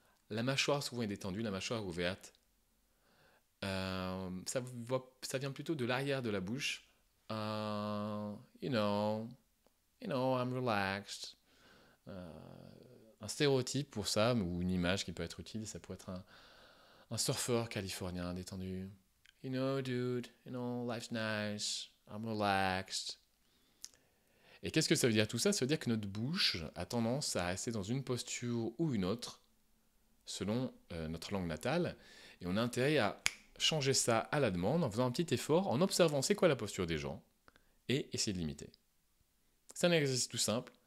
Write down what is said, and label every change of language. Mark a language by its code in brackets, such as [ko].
[fr] La mâchoire souvent est détendue, la mâchoire est ouverte. Ça vient plutôt de l'arrière de la bouche. [en] You know, I'm relaxed. [fr] un stéréotype pour ça, ou une image qui peut être utile. Ça pourrait être un surfeur californien détendu. [en] You know, dude, you know, life's nice, I'm relaxed. [fr] Et qu'est-ce que ça veut dire tout ça? Ça veut dire que notre bouche a tendance à rester dans une posture ou une autre, selon notre langue natale, et on a intérêt à changer ça à la demande en faisant un petit effort, en observant c'est quoi la posture des gens, et essayer de l'imiter. C'est un exercice tout simple.